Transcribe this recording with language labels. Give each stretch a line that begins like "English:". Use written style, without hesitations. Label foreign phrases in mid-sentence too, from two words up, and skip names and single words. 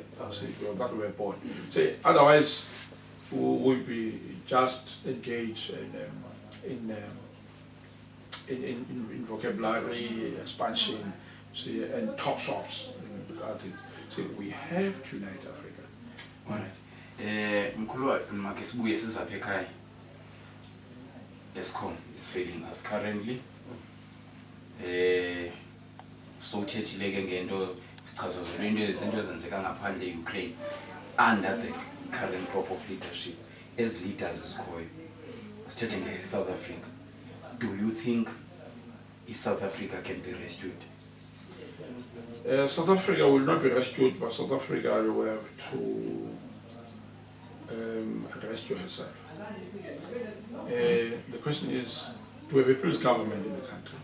English: See, because that we were born. See, otherwise, we will be just engaged in vocabulary expansion, see, and talk shops. See, we have to unite Africa. Alright.
Xhosa: Mkhulu make sibuye sizapha ekhaya.
English: Eskom is failing us currently.
Xhosa: So uthethile ke ngento sichazazela into izinto ezenzeka ngaphandle eUkraine
English: under the current crop of leadership as leaders
Xhosa: isikhoyo. Sithethe ngeSouth Africa.
English: Do you think South Africa can be rescued? South Africa will not be rescued, but South Africa will have to rescue herself. The question is, do we have a people's government in the country?